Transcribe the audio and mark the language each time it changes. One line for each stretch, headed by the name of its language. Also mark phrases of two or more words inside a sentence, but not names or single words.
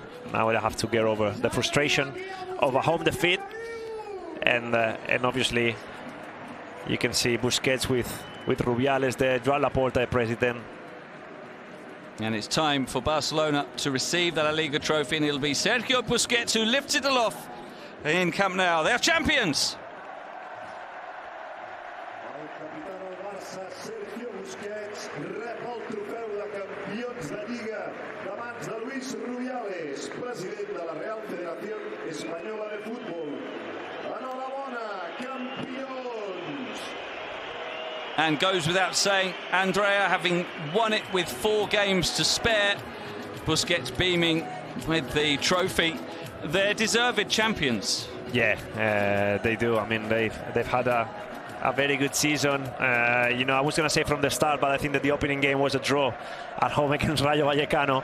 English: Now I have to get over the frustration of a home defeat, and obviously you can see Busquets with Rubiales there, Joan Laporta, the president. And it's time for Barcelona to receive the LaLiga trophy, and it'll be Sergio Busquets who lifts it aloft in Camp Nou. They're champions.
Catalan: Sergio Busquets rep el trofeu de campions de Lliga de mans de Luis Rubiales, president de la Real Federación Española de Fútbol. Enhorabona, campions!
English: And goes without saying, Andrea, having won it with 4 games to spare, Busquets beaming with the trophy. They're deserved champions. Yeah, they do. I mean, they've had a very good season. You know, I was going to say from the start, but I think that the opening game was a draw at home against Rayo Vallecano.